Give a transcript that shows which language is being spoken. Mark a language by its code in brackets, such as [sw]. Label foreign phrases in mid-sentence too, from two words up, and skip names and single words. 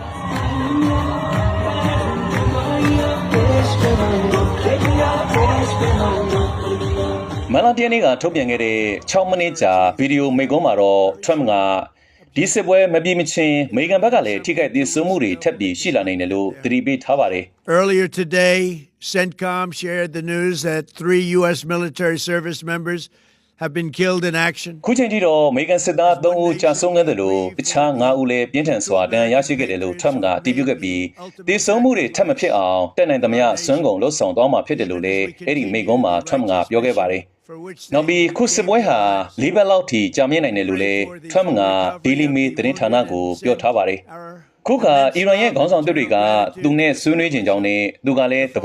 [my] မလာတီယနီကထုတ်ပြန်ခဲ့တဲ့6မိနစ်ကြာဗီဒီယိုမိန့်ခွန်းမှာတော့ Trump ကဒီစစ်ပွဲမပြေမချင်းအမေရိကန်ဘက်ကလည်းထိခိုက်သေဆုံးမှုတွေထပ်ပြီးရှိလာနိုင်တယ်လို့သတိပေးထားပါတယ် [en] Earlier today, CENTCOM shared the news that 3 U.S. military service members have been killed in action. [my] ခုချိန်ထိတော့အမေရိကန်စစ်သား3ဦးကြာဆုံးခဲ့တယ်လို့တခြား9ဦးလည်းပြင်းထန်စွာဒဏ်ရာရရှိခဲ့တယ်လို့ Trump ကအတည်ပြုခဲ့ပြီးတည်ဆုံမှုတွေထပ်မဖြစ်အောင်တက်နိုင်သမျှစွမ်းကုန်လှုပ်ဆောင်သွားမှာဖြစ်တယ်လို့လည်းအဲ့ဒီမိန့်ခွန်းမှာ Trump ကပြောခဲ့ ပါတယ်နောက်ပြီးခုစစ်ပွဲဟာ၄ဘက်လောက်ထိကြာမြင့်နိုင်တယ်လို့လည်း Trump က Daily Mail သတင်းဌာနကိုပြောထားပါတယ်ခုခါအီရန်ရဲ့ခေါင်းဆောင်တွေကသူနဲ့ဆွေးနွေးခြင်းကြောင့်နဲ့သူကလည်းသ